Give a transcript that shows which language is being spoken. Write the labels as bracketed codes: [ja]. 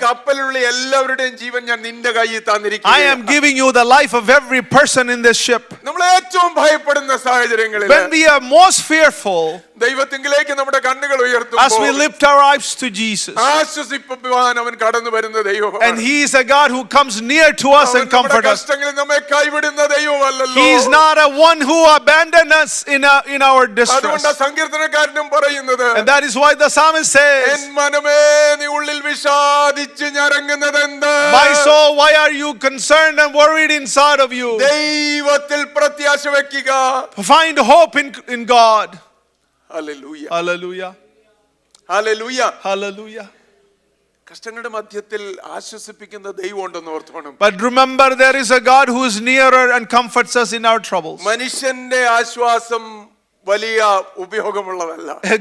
[ml] കപ്പലിലുള്ള എല്ലാവരുടെയും ജീവൻ ഞാൻ നിന്റെ കയ്യിൽ [en] I [ml] തന്നിരിക്കുകയാണ്. [en] am giving you the life of every person in this ship. [ml] നമ്മൾ ഏറ്റവും ഭയപ്പെടുന്ന സാഹചര്യങ്ങളിൽ [en] When we are most fearful, [ml] ദൈവത്തിങ്കിലേക്ക് നമ്മുടെ കണ്ണുകൾ [en] as we [ml] ഉയർത്തുമ്പോൾ [en] lift our eyes to Jesus, [ml] ആശ്വസിപ്പിക്കുവാൻ അവൻ കടന്നു വരുന്ന [en] and [ml] ദൈവമാണ്. [en] He is a God who comes near to us [ml] അവൻ [en] and [ml] നമ്മുടെ [en] comforts us. [ml] കഷ്ടങ്ങളിൽ നമ്മെ കൈവിടുന്ന ദൈവമല്ലല്ലോ. [en] He is not a one who abandoned us in our distress. [ml] അതുകൊണ്ട് സങ്കീർത്തനക്കാരനും പറയുന്നത്, [en] And that is why the psalmist [ml] N [en] says, [ml] മനമേ നീ ഉള്ളിൽ വിഷാദിച്ച് ഞരങ്ങുന്നതെന്ത്? [en] My soul, why are you concerned and worried inside of you? [ml] ദൈവത്തിൽ പ്രത്യാശ വെക്കുക. [en] Find hope in God. [ml] Hallelujah, [en] Hallelujah. [ml] Hallelujah. [en] Hallelujah. [ml] കഷ്ടങ്ങളുടെ മധ്യത്തിൽ ആശ്വസിപ്പിക്കുന്ന ദൈവം ഉണ്ടെന്ന് ഓർത്തോണം. [en] But remember, there is a God who is nearer and comforts us in our troubles. [ml] മനുഷ്യന്റെ ആശ്വാസം വലിയ ഉപയോഗമുള്ളതല്ല.